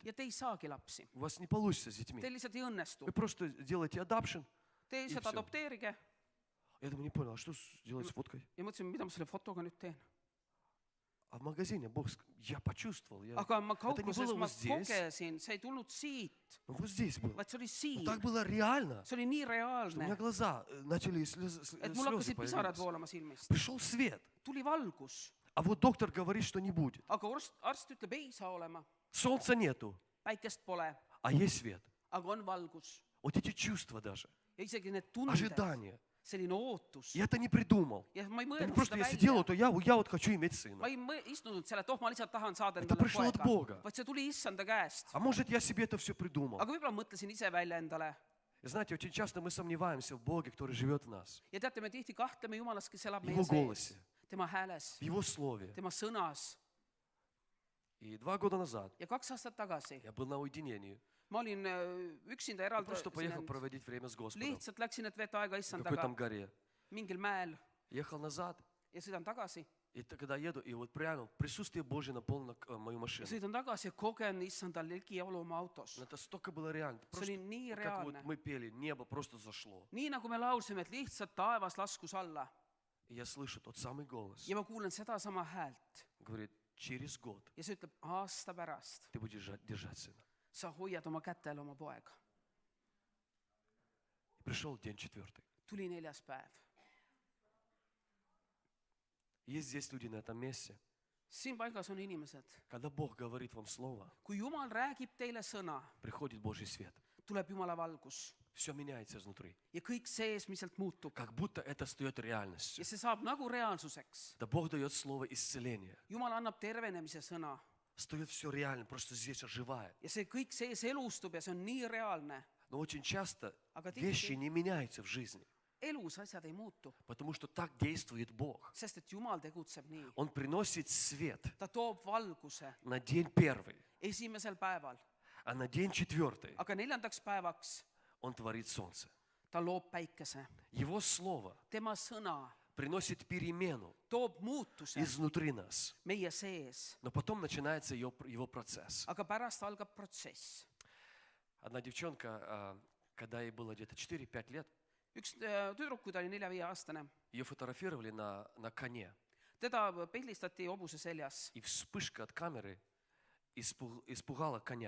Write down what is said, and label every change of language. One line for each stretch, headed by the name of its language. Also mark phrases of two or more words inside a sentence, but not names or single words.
Estonian: Ja te ei saagi lapsi.
Russian: У вас не получится с детьми.
Estonian: Teil lihtsalt ei õnnestu.
Russian: Вы просто делаете adoption.
Estonian: Te lihtsalt
Russian: всё.
Estonian: adopteerige.
Russian: Я думаю, не понял, а что делать с фоткой?
Estonian: Ja mõtlesin, mida ma selle fotoga nüüd teen.
Russian: А в магазине Бог, я почувствовал.
Estonian: Aga ma
Russian: Это не
Estonian: kaupluses
Russian: было
Estonian: ma
Russian: вот здесь,
Estonian: kogesin, see ei tulnud siit,
Russian: вот здесь было.
Estonian: vaid see oli
Russian: Но
Estonian: siin.
Russian: так было реально,
Estonian: See oli nii
Russian: что у меня
Estonian: reaalne,
Russian: глаза начали
Estonian: et mul
Russian: слезы
Estonian: hakkasid pisarad
Russian: появились.
Estonian: voolama silmist.
Russian: Пришел свет.
Estonian: Tuli valgus,
Russian: А вот доктор говорит, что не будет.
Estonian: aga arst ütleb, ei saa olema.
Russian: Солнца нету,
Estonian: Päikest pole,
Russian: а есть свет.
Estonian: aga on valgus.
Russian: Вот эти чувства даже,
Estonian: Ja isegi need tunded,
Russian: ожидания.
Estonian: selline ootus.
Russian: Я это не придумал.
Estonian: Ja ma ei
Russian: Это не
Estonian: mõelnud
Russian: просто
Estonian: seda
Russian: я сидел,
Estonian: välja.
Russian: то я вот хочу иметь сына.
Estonian: Ma ei istunud seal, et ma lihtsalt tahan saada
Russian: Это
Estonian: endale
Russian: пришло от
Estonian: poega,
Russian: Бога.
Estonian: vaid see tuli issanda käest.
Russian: А может, я себе это все придумал.
Estonian: Aga võib-olla mõtlesin ise välja endale.
Russian: И знаете, очень часто мы сомневаемся в Боге, который живет в нас,
Estonian: Ja teate, me tihti kahtleme Jumalas, kes elab
Russian: в
Estonian: meie
Russian: Его
Estonian: sees,
Russian: голосе,
Estonian: tema hääles,
Russian: в Его Слове.
Estonian: tema sõnas.
Russian: И 2 года назад
Estonian: Ja 2 aastat tagasi
Russian: я был на уединении.
Estonian: ma olin üksinda
Russian: Я просто поехал
Estonian: eraldi,
Russian: проводить время с Господом
Estonian: lihtsalt läksin, et veeta aega
Russian: на
Estonian: issandaga
Russian: какой-то горе.
Estonian: mingil mäel
Russian: Ехал назад,
Estonian: ja sõidan tagasi.
Russian: и когда еду, и вот прямо присутствие Божье наполнило мою
Estonian: Ja
Russian: машину.
Estonian: sõidan tagasi ja kogen issanda ligiolu oma autos.
Russian: Но это столько было реально.
Estonian: See
Russian: Просто,
Estonian: oli nii
Russian: как вот
Estonian: reaalne.
Russian: мы пели, небо просто зашло.
Estonian: Nii nagu me laulsime, et lihtsalt taevas laskus alla
Russian: И я слышу тот самый голос.
Estonian: ja ma kuulen sedasama häält
Russian: Говорит, через год
Estonian: ja see ütleb, aasta pärast
Russian: ты будешь держать сына.
Estonian: sa hoiad oma kätel oma poega.
Russian: И пришел день 4.
Estonian: Tuli 4. päev.
Russian: Есть здесь люди на этом месте.
Estonian: Siin paigas on inimesed.
Russian: Когда Бог говорит вам слово,
Estonian: Kui Jumal räägib teile sõna,
Russian: приходит Божий свет.
Estonian: tuleb Jumala valgus
Russian: Все меняется изнутри.
Estonian: ja kõik seesmiselt muutub.
Russian: Как будто это стает
Estonian: Ja
Russian: реальностью.
Estonian: see saab nagu reaalsuseks.
Russian: Да Бог дает слово исцеления.
Estonian: Jumal annab tervenemise sõna
Russian: Стает все реально, просто здесь оживает.
Estonian: ja see kõik sees elustub ja see on nii reaalne.
Russian: Но очень часто
Estonian: Aga tihti-
Russian: вещи не меняются в жизни,
Estonian: Elus asjad ei muutu,
Russian: потому что так действует Бог.
Estonian: sest et Jumal tegutseb nii.
Russian: Он приносит свет
Estonian: Ta toob valguse
Russian: на день 1,
Estonian: esimesel päeval,
Russian: а на день 4
Estonian: aga 4. päevaks
Russian: Он творит солнце.
Estonian: ta loob päikese.
Russian: Его слово
Estonian: Tema sõna
Russian: приносит перемену
Estonian: toob muutuse
Russian: изнутри нас.
Estonian: meie sees,
Russian: Но потом начинается его процесс.
Estonian: aga pärast algab protsess.
Russian: Одна девчонка, когда ей было где-то 4-5 лет,
Estonian: Üks tüdruk, kui ta oli 4-5-aastane,
Russian: ее фотографировали на коне.
Estonian: teda pildistati hobuse seljas
Russian: И вспышка от камеры испугала коня.